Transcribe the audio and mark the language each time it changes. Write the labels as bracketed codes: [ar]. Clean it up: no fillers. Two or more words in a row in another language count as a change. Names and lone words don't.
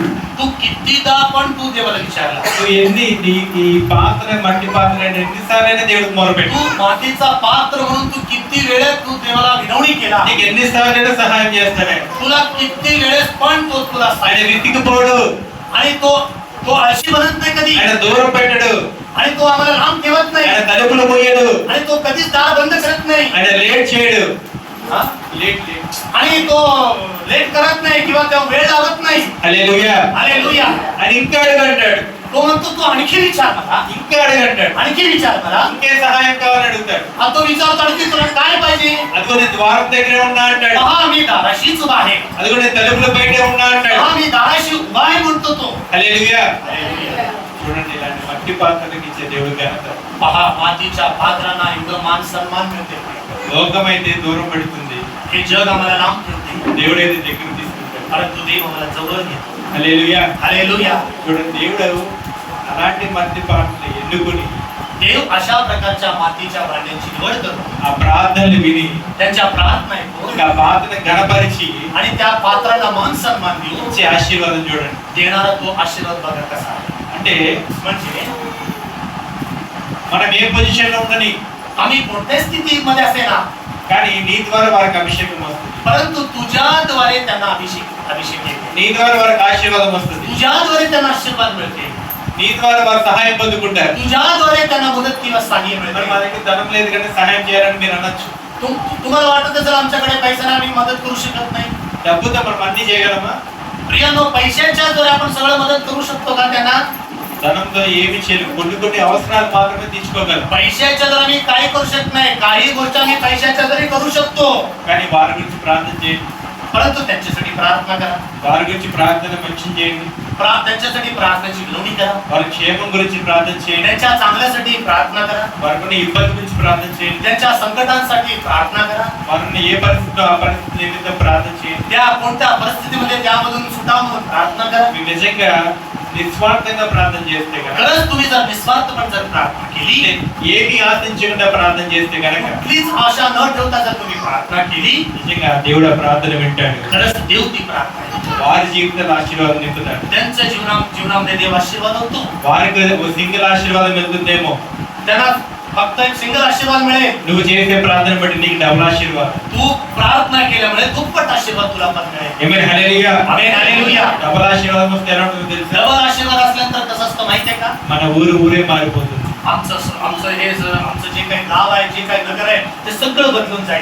[mr] तू कितीदा पण तू देवाला विचारला, [te] నువ్వు ఈ పాత్ర మట్టి పాత్ర ఎన్నిసార్లు అయినా దేవుడికి మొరపెట్టు. [mr] तू मातीचा पात्र म्हणून तू किती वेळेस तू देवाला विनवणी केला, [te] నీకు ఎన్నిసార్లు అయినా సహాయం చేస్తాడే. [mr] तुला किती वेळेस पण तो तुला [te] ఆయన [mr] सांगेल. [te] వెతికిపోడు, [mr] आणि तो तो आळशी बनत नाही कधी, [te] ఆయన దూరం పెట్టడు, [mr] आणि तो आम्हाला लांब ठेवत नाही, [te] ఆయన తలుపులు మూయడు, [mr] आणि तो कधीच दार बंद करत नाही, [te] ఆయన లేట్ చేయడు. [mr] हा? [te] లేట్ [mr] आणि तो लेट करत नाही किंवा त्या वेळ लावत नाही. [te] హల్లెలూయా. [mr] हालेलुया. [te] ఆయన ఇంకా అడుగంటాడు, [mr] तो म्हणतो तू आणखी विचार मला, [te] ఇంకా అడుగంటాడు, [mr] आणखी विचार मला. [te] ఇంకే సహాయం కావాలని అడుగుతాడు. [mr] आणि तो విचारतो आणखी तुला काय पाहिजे. [te] అదిగో నేను ద్వారం దగ్గరే ఉన్నా అంటాడు, [mr] पहा मी दाराशीच उभा आहे, [te] అదిగో నేను తలుపుల బయటే ఉన్నా అంటాడు. [mr] पहा मी दाराशी उभा आहे म्हणतो तो. [te] హల్లెలూయా. [mr] हालेलुया. [te] చూడండి, ఇలాంటి మట్టి పాత్రలకు ఇచ్చే దేవుడు ఘనత. [mr] पहा मातीच्या पात्रांना एवढं मान सन्मान मिळते. [te] లోకమైతే దూరం పెడుతుంది, [mr] हे जग आम्हाला लांब ठेवते, [te] దేవుడైతే దగ్గర తీసుకుంటాడు. [mr] परंतु देव आम्हाला जवळ घेतो. [te] హల్లెలూయా. [mr] हालेलुया. [te] చూడండి, దేవుడు అలాంటి మట్టి పాత్రలు ఎన్నుకొని [mr] देव अशा प्रकारच्या मातीच्या भांड्यांची निवड करतो, [te] ఆ ప్రార్థనలు విని [mr] त्यांच्या प्रार्थना ऐकून [te] ఆ పాత్రను గణపరిచి [mr] आणि त्या पात्राला मान सन्मान देऊन [te] ఇచ్చే ఆశీర్వాదం చూడండి. [mr] देणारा तो आशीर्वाद बघा कसा आहे. [te] అంటే [mr] म्हणजे [te] మనం ఏ పొజిషన్ లో ఉండని, [mr] आम्ही कोणत्या स्थितीमध्ये असेना, [te] కానీ నీ ద్వారా వారికి అభిషేకం వస్తుంది, [mr] परंतु तुझ्याद्वारे त्यांना अभिषेक येते, [te] నీ ద్వారా వారికి ఆశీర్వాదం వస్తుంది, [mr] तुझ्याद्वारे त्यांना आशीर्वाद मिळते, [te] నీ ద్వారా వారు సహాయం పొందుకుంటారు. [mr] तुझ्याद्वारे त्यांना मदत किंवा सहाय्य [te] మరి [mr] मिळते. [te] మా దగ్గర ధనం లేదు కానీ సహాయం చేయాలని మీరు అనొచ్చు. [mr] तुम्हाला वाटत असेल आमच्याकडे पैसा नाही, आम्ही मदत करू शकत नाही. [te] డబ్బుతో మనం అన్ని చేయగలమా? [mr] प्रियानो, पैशाच्या जोरे आपण सगळं मदत करू शकतो का त्यांना? [te] ధనంతో ఏమి చేయలేము, కొన్ని అవసరాలు మాత్రమే తీర్చుకోగలం. [mr] पैशाच्या जोरे आम्ही काही करू शकत नाही. काही गोष्टी आम्ही पैशाच्या जोरे करू शकतो, [te] కానీ వారి గురించి ప్రార్థన చేయండి, [mr] परंतु त्यांच्यासाठी प्रार्थना करा. [te] వారి గురించి ప్రార్థన మెన్షన్ చేయండి, [mr] त्यांच्यासाठी प्रार्थनेची विनवणी करा. [te] వారి క్షేమం గురించి ప్రార్థన చేయండి, [mr] त्यांच्या चांगल्यासाठी प्रार्थना करा. [te] వారికి ఇబ్బంది గురించి ప్రార్థన చేయండి, [mr] त्यांच्या संकटांसाठी प्रार्थना करा. [te] వారిని ఏ పరిస్థితిలో ఆ పరిస్థితి నిమిత్తం ప్రార్థన చేయండి. [mr] त्या कोणत्या परिस्थितीमध्ये त्यामधून सुटाव म्हणून प्रार्थना करा. [te] మీరు నిజంగా నిస్వార్థంగా ప్రార్థన చేస్తే కనుక, [mr] खरंच तुम्ही जर निस्वार्थपणे जर प्रार्थना केली, [te] ఏమి ఆశించకుండా ప్రార్థన చేస్తే కనుక, [mr] कुठलीच आशा न ठेवता जर तुम्ही प्रार्थना केली, [te] నిజంగా దేవుడు ఆ ప్రార్థన వింటాడు, [mr] खरंच देव ती प्रार्थना ऐकतो. [te] వారి జీవితంలో ఆశీర్వాదం నింపుతాడు. [mr] त्यांच्या जीवनामध्ये देव आशीर्वाद होतो. [te] వారికి ఓ సింగిల్ ఆశీర్వాదం వెళ్తుందేమో, [mr] त्यांना फक्त एक सिंगल आशीर्वाद मिळेल. [te] నువ్వు చేసే ప్రార్థన బట్టి నీకు డబుల్ ఆశీర్వాదం. [mr] तू प्रार्थना केल्यामुळे दुप्पट आशीर्वाद तुला पण मिळेल. [te] ఆమేన్, హల్లెలూయా. [mr] आमेन, हालेलुया. [te] డబుల్ ఆశీర్వాదం వస్తే ఎలా ఉంటుందో తెలుసా? [mr] डबल आशीर्वाद असल्यानंतर कसं असतं माहितीये का? [te] మన ఊరే मारिపోతుంది. [mr] आमचं जे काही गाव आहे, जे काही नगर आहे, ते सगळं बदलून जाईल.